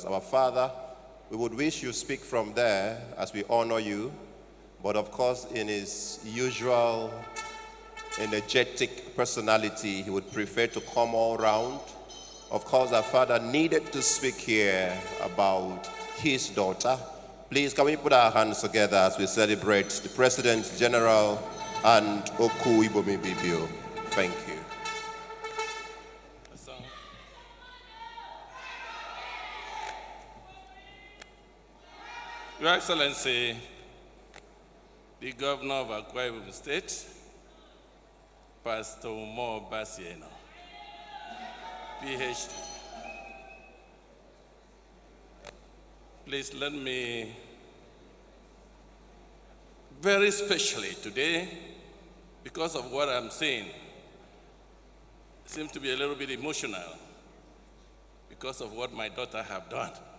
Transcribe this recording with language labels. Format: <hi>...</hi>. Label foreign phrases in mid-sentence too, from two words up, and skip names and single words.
<en>Our father, we would wish you speak from there as we honor you, but of course in his usual energetic personality, he would prefer to come all round. Of course, our father needed to speak here about his daughter. Please, can we put our hands together as we celebrate the President General and Okwibomi Bibio. Thank you. Your Excellency, the Governor of Akwa Ibom State, Pastor Mo Basi Eno, PhD. Please let me, very specially today, because of what I'm saying, seem to be a little bit emotional because of what my daughter have done.</en>